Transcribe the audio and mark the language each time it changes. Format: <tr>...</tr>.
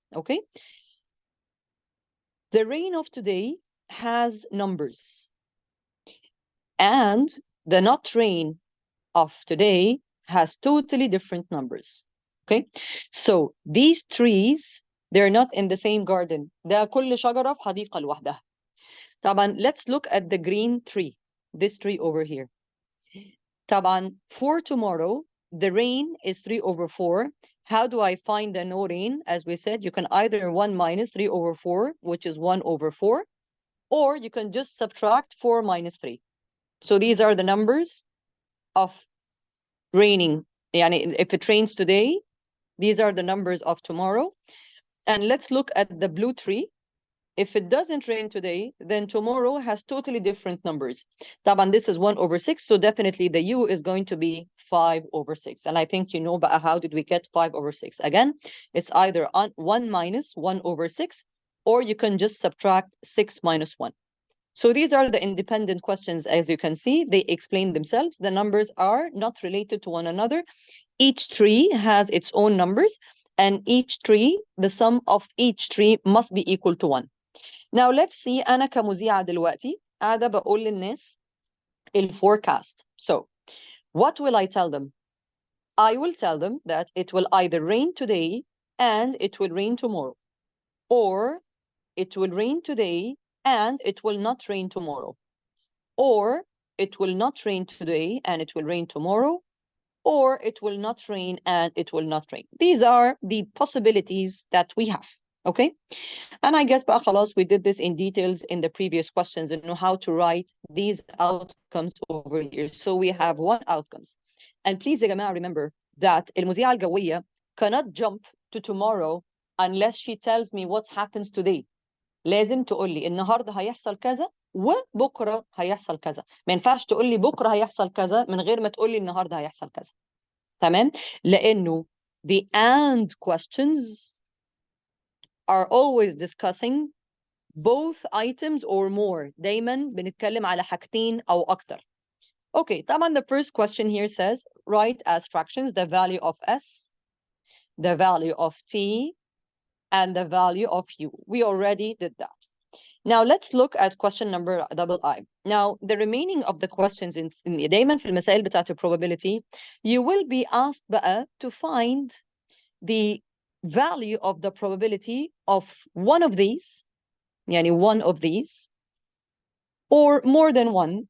<en>Okay, the rain of today has numbers, and the not rain of today has totally different numbers. Okay, so these trees, they're not in the same garden.</en> <ar>ده كل شجرة في حديقة لوحدها. طبعا</ar> <en>let's look at the green tree, this tree over here. طبعا for tomorrow, the rain is 3 over 4. How do I find the no rain? As we said, you can either 1 minus 3 over 4, which is 1 over 4, or you can just subtract 4 minus 3. So these are the numbers of raining. Yani if it rains today, these are the numbers of tomorrow. And let's look at the blue tree. If it doesn't rain today, then tomorrow has totally different numbers.</en> <ar>طبعا</ar> <en>this is 1 over 6, so definitely the U is going to be 5 over 6. And I think you know, but how did we get 5 over 6? Again, it's either 1 minus 1 over 6, or you can just subtract 6 minus 1. So these are the independent questions. As you can see, they explain themselves. The numbers are not related to one another. Each tree has its own numbers, and each tree, the sum of each tree must be equal to 1. Now let's see,</en> <ar>أنا كمذيعة دلوقتي قاعدة بقول للناس الforecast.</ar> <en>So what will I tell them? I will tell them that it will either rain today and it will rain tomorrow, or it will rain today and it will not rain tomorrow, or it will not rain today and it will rain tomorrow, or it will not rain and it will not rain. These are the possibilities that we have. Okay, and I guess</en> <ar>بقى خلاص</ar> <en>we did this in details in the previous questions and know how to write these outcomes over here. So we have one outcomes. And please</en> <ar>يا جماعة</ar> <en>remember that</en> <ar>المذيعة الجوية</ar> <en>cannot jump to tomorrow unless she tells me what happens today.</en> <ar>لازم تقول لي النهارده هيحصل كذا وبكره هيحصل كذا. ما ينفعش تقول لي بكره هيحصل كذا من غير ما تقول لي النهارده هيحصل كذا. تمام؟ لأنه</ar> <en>the and questions are always discussing both items or more.</en> <ar>دايما بنتكلم على حاجتين أو أكتر.</ar> <en>Okay,</en> <ar>طبعا</ar> <en>the first question here says, write as fractions the value of S, the value of T, and the value of U. We already did that. Now let's look at question number II. Now the remaining of the questions in</en> <ar>دايما في المسائل بتاعت</ar> <en>probability, you will be asked</en> <ar>بقى</ar> <en>to find the value of the probability of one of these,</en> <ar>يعني</ar> <en>one of these, or more than one.</en>